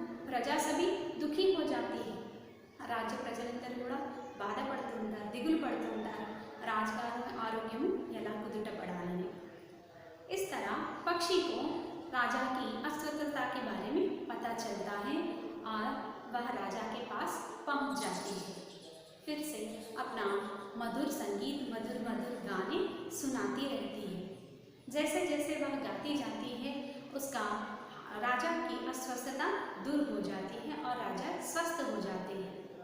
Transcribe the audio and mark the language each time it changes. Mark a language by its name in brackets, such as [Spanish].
[Hindi] ప్రజా సభి दुखी हो जाती है। [Telugu] राज्य ప్రజలందరూ కూడా బాధపడుతూ ఉంటారు, దిగులు పడుతూ ఉంటారు, రాజుగారి ఆరోగ్యం ఎలా కుదుట పడాలని। [Hindi] इस तरह पक्षी को राजा की अस्वस्थता के बारे में पता चलता है और वह राजा के पास पहुंच जाती है। फिर से अपना मधुर संगीत, मधुर मधुर गाने सुनाती रहती है। जैसे जैसे वह गाती जाती है उसका राजा की अस्वस्थता दूर हो जाती है और राजा स्वस्थ हो जाते हैं।